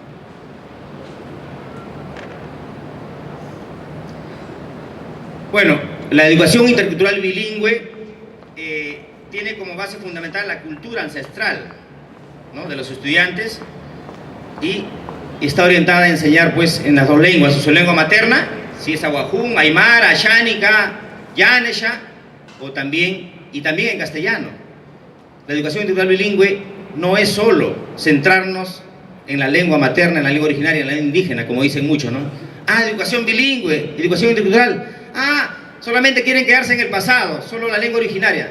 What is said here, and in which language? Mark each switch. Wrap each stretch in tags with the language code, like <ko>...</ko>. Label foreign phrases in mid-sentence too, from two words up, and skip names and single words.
<es>Bueno, la educación intercultural bilingüe tiene como base fundamental la cultura ancestral, ¿no?, de los estudiantes, y está orientada a enseñar pues en las dos lenguas, su lengua materna, si es aguajún, aymara, xánica, yanesha, también en castellano. La educación intercultural bilingüe no es solo centrarnos en la lengua materna, en la lengua originaria, en la lengua indígena, como dicen muchos, ¿no? Educación bilingüe, educación intercultural. Solamente quieren quedarse en el pasado, solo la lengua originaria.</es>